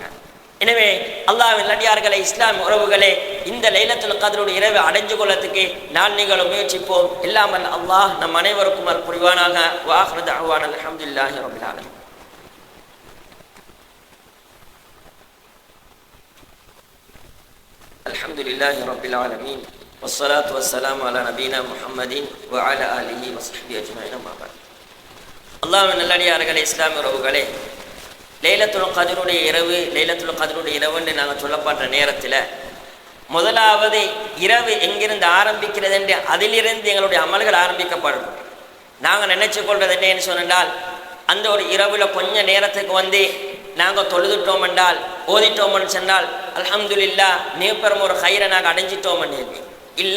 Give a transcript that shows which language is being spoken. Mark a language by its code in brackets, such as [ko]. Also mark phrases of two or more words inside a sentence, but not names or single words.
[ta] எனவே அல்லாஹ்வின் நல்லடியார்களே, இஸ்லாம் உறவுகளே, இந்த லைலத்துல் கத்ருடைய இரவை அடைஞ்சு கொள்ளத்துக்கு நீங்களும் முயற்சிப்போம். இல்லாமல் அல்லாஹ் நம் அனைவருக்கும் அருள் புரிவானாக. [ar] وآخر دعوانا الحمد لله رب العالمين. الحمد لله رب العالمين. والصلاة والسلام على نبينا محمد وعلى آله وصحبه أجمعين. أما بعد. [ta] அல்லாஹ்வின் நல்லடியார்களே, இஸ்லாமிய உறவுகளே, லைலத்துல் கத்ருடைய இரவுன்னு நாங்கள் சொல்லப்படுற நேரத்தில் முதலாவது இரவு எங்கிருந்து ஆரம்பிக்கிறது என்று அதிலிருந்து எங்களுடைய அமல்கள் ஆரம்பிக்கப்படும். நாங்கள் நினைச்சு கொள்வது என்னன்னு சொன்னால், அந்த ஒரு இரவில் கொஞ்ச நேரத்துக்கு வந்து நாங்கள் தொழுதுட்டோம் என்றால், ஓதிட்டோம்னு சொன்னால் அல்ஹம்துலில்லாஹ் மிகப்பெரும் ஒரு ஹைரை நாங்கள் அடைஞ்சிட்டோம் என்று இல்லை.